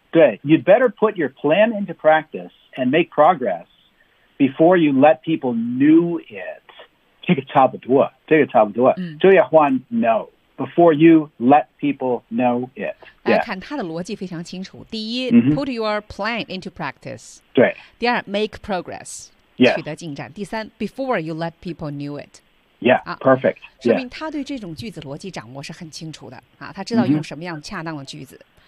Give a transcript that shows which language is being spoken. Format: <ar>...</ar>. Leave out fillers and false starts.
<zh>对</zh> <en>，You'd better put your plan into practice and make progress before you let people know it.</en> <zh>这个差不多，这个差不多。</zh> <en>周亚欢 ，No, before you let people know it.</en> <zh>大家看他的逻辑非常清楚。</zh> <en>第一、put your plan into practice.</en> <zh>对。</zh> <en>第二 ，make progress.</en> <zh>取得进展。</zh> <en>第三 ，before you let people know it. Yeah, perfect.、</en> <zh>说明他对这种句子逻辑掌握是很清楚的、他知道用什么样恰当的句子。</zh>